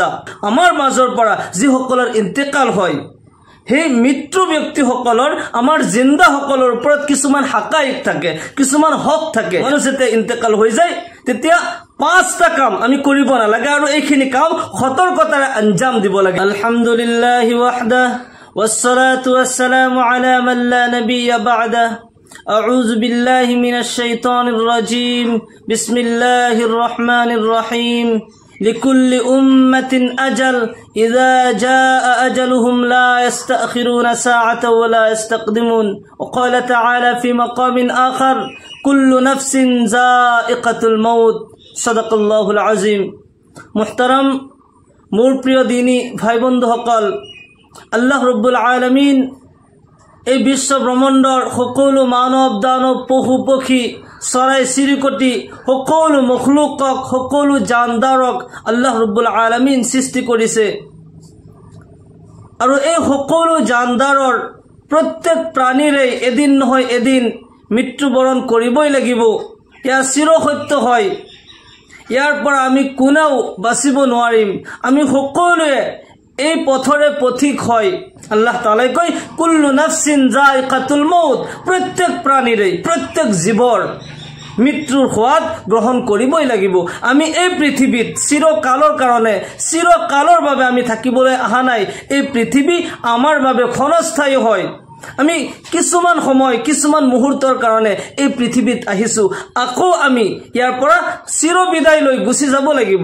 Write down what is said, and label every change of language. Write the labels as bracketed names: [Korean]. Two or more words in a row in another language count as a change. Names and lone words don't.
[Assamese] আমাৰ মাজৰ পৰা যিসকলৰ ইন্তেকাল হয় সেই মৃত্যু ব্যক্তিসকলৰ আমাৰ জিন্দাসকলৰ ওপৰত কিছুমান হাকাইক থাকে, কিছুমান হক থাকে। মানুহ যেতিয়া ইন্তেকাল হৈ যায় তেতিয়া 5টা কাম আমি কৰিব নালাগে আৰু এইখিনি কাম সতৰ্কতাৰে আঞ্জাম দিব লাগে। [Arabic] الحمد لله وحده والصلاة والسلام على من لا نبي بعده. أعوذ بالله من الشيطان الرجيم. بسم الله الرحمن الرحيم. لكل أمة أجل إذا جاء أجلهم لا يستأخرون ساعة ولا يستقدمون. وقال تعالى في مقام آخر كل نفس ذائقة الموت. صدق الله العظيم. [Assamese] محترم মোর প্রিয় দিনী ভাই বন্ধুসকল, [Arabic] الله رب العالمين [Assamese] এই বিশ্ব ব্ৰহ্মাণ্ডৰ সকলো মানৱ দানৱ পশু পক্ষী চৰাই চিৰিকটি সকলো মখলুকক সকলো জানদাৰক [Arabic] الله رب العالمين [Assamese] সৃষ্টি কৰিছে। আৰু এই সকলো জানদাৰৰ প্ৰত্যেক প্ৰাণীৰে এদিন নহয় এদিন মৃত্যুবৰণ কৰিবই লাগিব। ইয়া চিৰসত্য হয়, ইয়াৰ পৰা আমি কোনেও বাচিব নোৱাৰিম। আমি সকলোৱে এই পথৰে পথিক হয়। আল্লাহ তাআলাই কয় [Arabic] كل نفس ذائقة الموت, [Assamese] প্ৰত্যেক প্ৰাণীৰে প্ৰত্যেক জীৱৰ মৃত্যুৰ সোৱাদ গ্ৰহণ কৰিবই লাগিব। আমি এই পৃথিৱীত চিৰকালৰ কাৰণে চিৰকালৰ বাবে আমি থাকিবলৈ অহা নাই। এই পৃথিৱী আমাৰ বাবে ক্ষণস্থায়ী হয়। আমি কিছুমান সময় কিছুমান মুহূৰ্তৰ কাৰণে এই পৃথিৱীত আহিছো, আকৌ আমি ইয়াৰ পৰা চিৰ বিদায় লৈ গুচি যাব লাগিব।